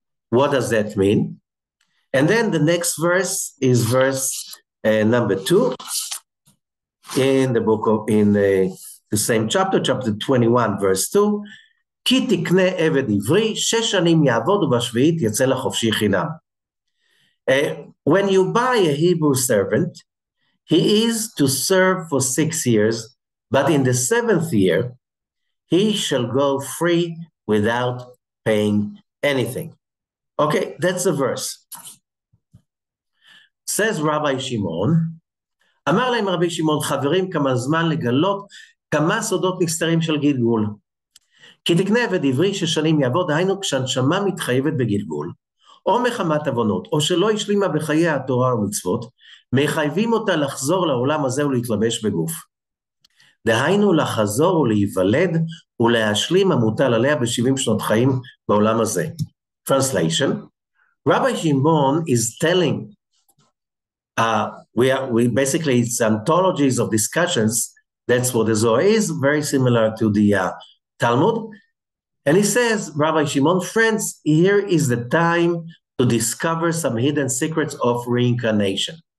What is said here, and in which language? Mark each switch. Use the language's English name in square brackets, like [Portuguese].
[English] What does that mean? And then the next verse is verse number 2 in the book of, in the same chapter 21, verse 2. [Hebrew] כי תקנה עבד עברי, 6 שנים יעבוד ובשביעית יצא לחופשי חינם. [English] When you buy a Hebrew servant, he is to serve for 6 years, but in the 7th year, he shall go free without paying anything. Okay, that's a verse. Says Rabbi Shimon, [Hebrew] אמר להם רבי שמעון, חברים, כמה זמן לגלות כמה סודות נסתרים של גלגול. כי תקנה עבד עברי ששנים יעבוד, היינו כשהנשמה מתחייבת בגלגול, או מחמת עוונות, או שלא השלימה בחיי התורה ומצוות, מחייבים אותה לחזור לעולם הזה ולהתלבש בגוף. דהיינו לחזור ולהיוולד ולהשלים המוטל עליה ב-70 שנות חיים בעולם הזה. [English] Translation, Rabbi Shimon is telling, we basically, it's anthologies of discussions, that's what the Zohar is, very similar to the Talmud, and he says, Rabbi Shimon, friends, here is the time to discover some hidden secrets of reincarnation.